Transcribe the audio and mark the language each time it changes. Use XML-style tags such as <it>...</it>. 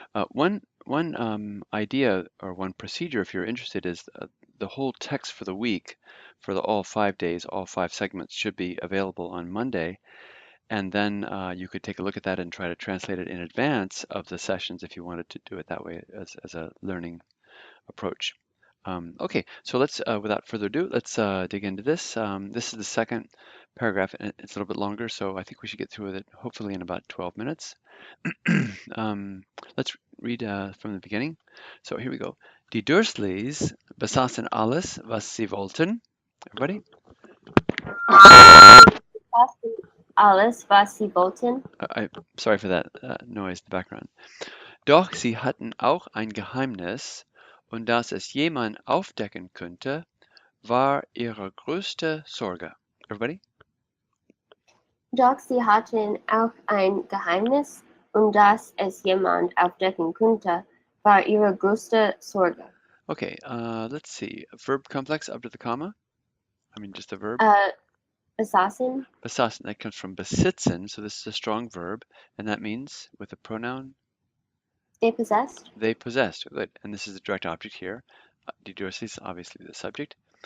<en>One idea or one procedure, if you're interested, is the whole text for the week, for all 5 days, all 5 segments should be available on Monday, and then you could take a look at that and try to translate it in advance of the sessions if you wanted to do it that way as a learning approach. Okay, so let's, without further ado, let's dig into this. This is the second paragraph, and it's a little bit longer, so I think we should get through it hopefully in about 12 minutes. Let's read from the beginning. So here we go.</en> <de>Die Dursleys besaßen alles, was sie wollten.</de> <en>Everybody?</en> <de>Alles, was sie wollten.</de> <en>Sorry for that noise in the background.</en> <de>Doch sie hatten auch ein Geheimnis, und dass es jemand aufdecken könnte, war ihre größte Sorge.</de> <en>Everybody?</en> <de>Doch sie hatten auch ein Geheimnis, und dass es jemand aufdecken könnte, war ihre größte Sorge.</de> <en>Okay, let's see. Verb complex up to the comma. I mean, just a verb.</en> <de>Besaßen.</de> <en>Besaßen, that comes from besitzen, so this is a strong verb, and that means, with a pronoun, They possessed. they possessed. Good. And this is a direct object here. Die Dursleys, obviously the subject.</en>